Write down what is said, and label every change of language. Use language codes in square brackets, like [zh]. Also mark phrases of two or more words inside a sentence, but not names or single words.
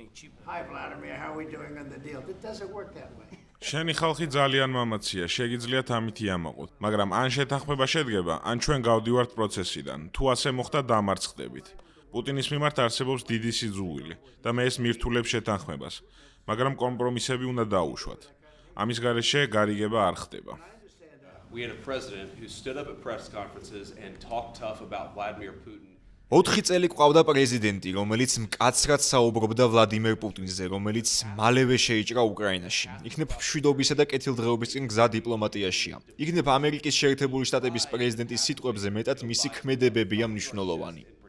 [ka] შენი ხალხი ძალიან მამაცია, შეგიძლიათ ამითი ამაყოთ, მაგრამ ან შეთანხმება შედგება, ან ჩვენ გავდივართ პროცესიდან. თუ ასე მოხდა, დამარცხდებით. პუტინის მიმართ არსებობს დიდი სიძულვილი და მე ეს მირთულებს შეთანხმებას, მაგრამ კომპრომისები უნდა დაუშვათ. ამის გარეშე გარიგება არ ხდება. [en] We had a president who stood up at press conferences and talked tough about Vladimir Putin. [ka] 4 წელი ყავდა პრეზიდენტი, რომელიც მკაცრად საუბრობდა ვლადიმერ პუტინზე, რომელიც მალევე შეიჭრა უკრაინაში. იქნებ მშვიდობისა და კეთილდღეობის წინ გზა დიპლომატიაშია. იქნებ ამერიკის შეერთებული შტატების პრეზიდენტის სიტყვებზე მეტად მისი ქმედებებია მნიშვნელოვანი.